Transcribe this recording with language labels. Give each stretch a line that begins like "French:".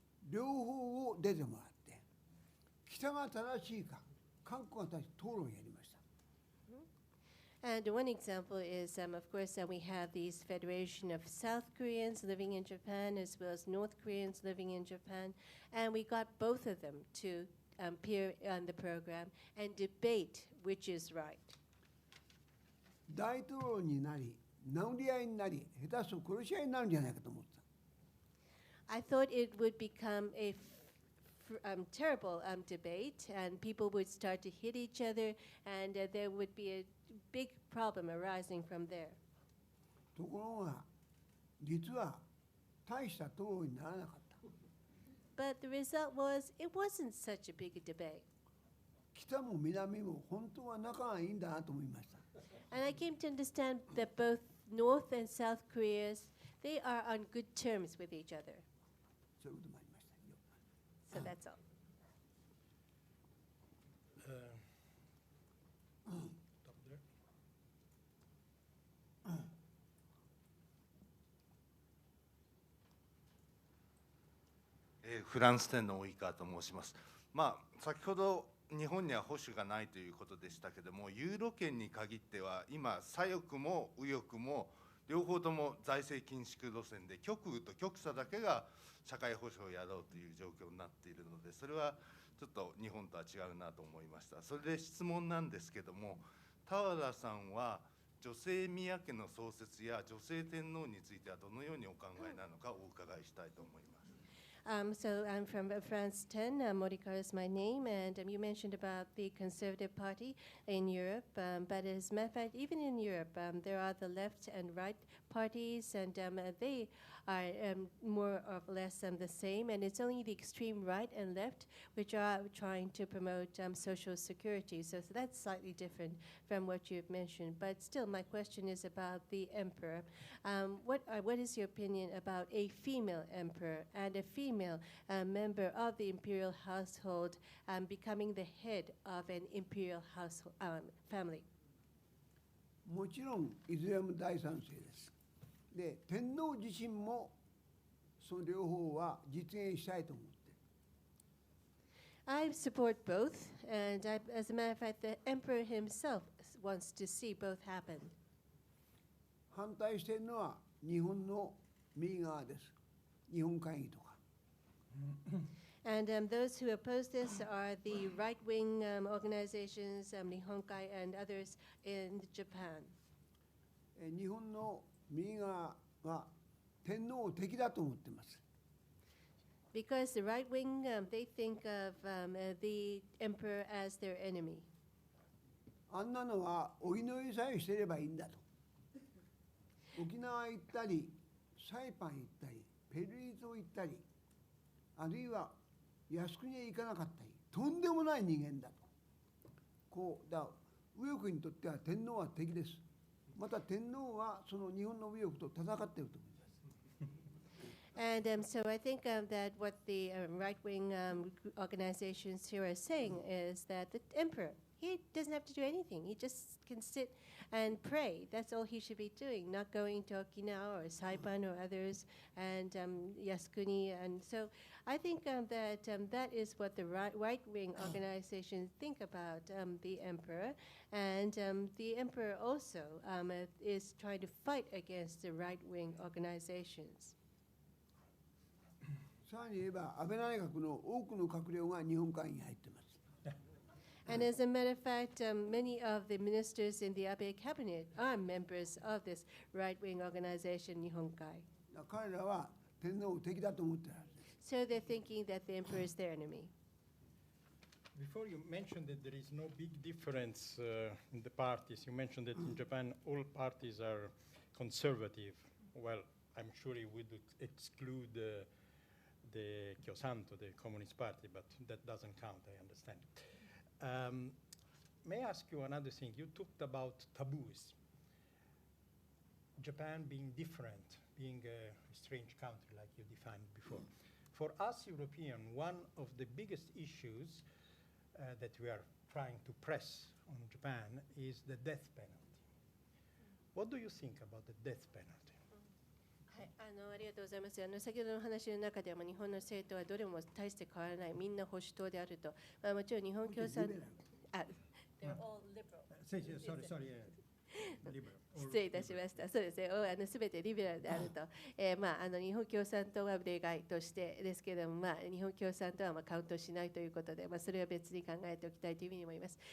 Japanese: 両方を出てもらって、北が正しいか、韓国が正しいか討論をやりました。
English: And one example is, of course, we have these federation of South Koreans living in Japan as well as North Koreans living in Japan. And we got both of them to appear on the program and debate which is right.
Japanese: 大統領になり、殴り合いになり、下手すると殺し合いになるんじゃないかと思ってた。
English: I thought it would become a terrible debate, and people would start to hit each other, and there would be a big problem arising from there.
Japanese: ところが、実は大した討論にならなかった。
English: But the result was, it wasn't such a big debate.
Japanese: 北も南も本当は仲がいいんだなと思いました。
English: And I came to understand that both North and South Koreas, they are on good terms with each other.
Japanese: そういうこともありましたよ。
English: So that's all. Stop there.
Japanese: フランス店の及川と申します。先ほど日本には保守がないということでしたけども、ユーロ圏に限っては今左翼も右翼も両方とも財政緊縮路線で、極右と極左だけが社会保障をやろうという状況になっているので、それはちょっと日本とは違うなと思いました。それで質問なんですけども、田原さんは女性宮家の創設や女性天皇についてはどのようにお考えなのかお伺いしたいと思います。
English: So I'm from France 10, Morikar is my name, and you mentioned about the Conservative Party in Europe, but as a matter of fact, even in Europe, there are the left and right parties, and they are more or less the same, and it's only the extreme right and left which are trying to promote social security. So that's slightly different from what you've mentioned, but still my question is about the emperor. What is your opinion about a female emperor and a female member of the imperial household becoming the head of an imperial household family?
Japanese: もちろんいずれも大賛成です。で、天皇自身もその両方は実現したいと思って。
English: I support both, and as a matter of fact, the emperor himself wants to see both happen.
Japanese: 反対しているのは日本の右側です。日本会議とか。
English: And those who oppose this are the right-wing organizations, Nihonkai and others in Japan.
Japanese: 日本の右側は天皇を敵だと思っています。
English: Because the right-wing, they think of the emperor as their enemy.
Japanese: あんなのはお祈りさえしてればいいんだと。沖縄行ったり、サイパン行ったり、ペルー島行ったり、あるいは靖国へ行かなかったり、とんでもない人間だと。こうだ、右翼にとっては天皇は敵です。また天皇はその日本の右翼と戦っていると思います。
English: And so I think that what the right-wing organizations here are saying is that the emperor, he doesn't have to do anything. He just can sit and pray. That's all he should be doing, not going to Okinawa or Saipan or others, and Yasukuni. And so I think that that is what the right-wing organizations think about the emperor. And the emperor also is trying to fight against the right-wing organizations.
Japanese: さらに言えば安倍内閣の多くの閣僚が日本会議に入っています。
English: And as a matter of fact, many of the ministers in the Abe cabinet are members of this right-wing organization, Nihonkai.
Japanese: 彼らは天皇を敵だと思っているはずです。
English: So they're thinking that the emperor is their enemy. Before you mentioned that there is no big difference in the parties, you mentioned that in Japan all parties are conservative. Well, I'm sure you would exclude the Kyosanto, the Communist Party, but that doesn't count, I understand. May I ask you another thing? You talked about taboos. Japan being different, being a strange country like you defined before. For us Europeans, one of the biggest issues that we are trying to press on Japan is the death penalty. What do you think about the death penalty?
Japanese: はい、ありがとうございます。先ほどの話の中では、日本の政党はどれも大して変わらない、みんな保守党であると。もちろん日本共産、
English: they're all liberal. Sorry.
Japanese: 失礼いたしました。そうですね。すべてリベラルであると、日本共産党は例外としてですけれども、日本共産党はカウントしないということで、それは別に考えておきたいというふうに思います。